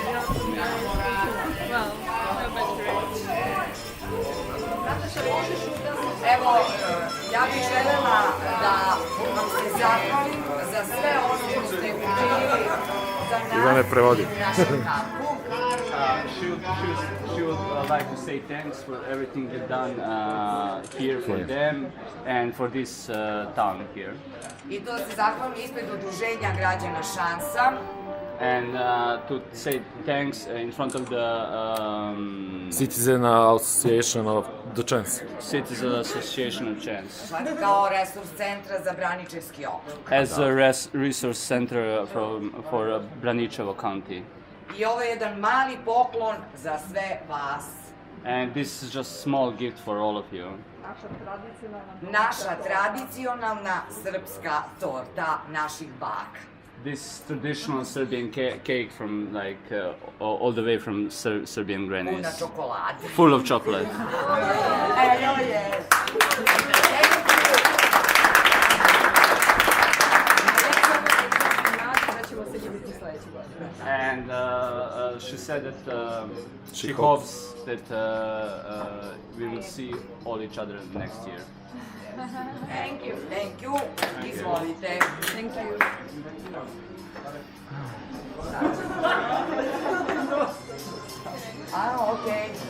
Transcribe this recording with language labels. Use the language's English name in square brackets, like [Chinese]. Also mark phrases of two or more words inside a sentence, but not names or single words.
[Serbian] Evo, ja bih želela da vam se zahvalim za sve ono što ste učinili za nas Ivane prevodi. i našem kampu. [English] She would like to say thanks for everything you've done here for them and for this town here. [Serbian] I to se zahvalim ispred udruženja građana Šansa. [English] And to say thanks in front of the Citizen Association of the Chance. Citizen Association of Chance [Serbian] Kao resurs centra za Braničevski okrug. [English] as a resource center for Braničevo County. [Serbian] I ovo je jedan mali poklon za sve vas. [English] And this is just a small gift for all of you. [Serbian] Naša tradicionalna srpska torta naših baka. [English] This traditional Serbian cake from all the way from Serbian [Serbian] Puna [English] grannies, [Serbian] čokolade. [English] full of chocolate. [Serbian] Evo je. [English] And she said that she hopes that we will see all each other next year. Thank you. Thank you. Izvolite. Thank you. [Serbian] Okej.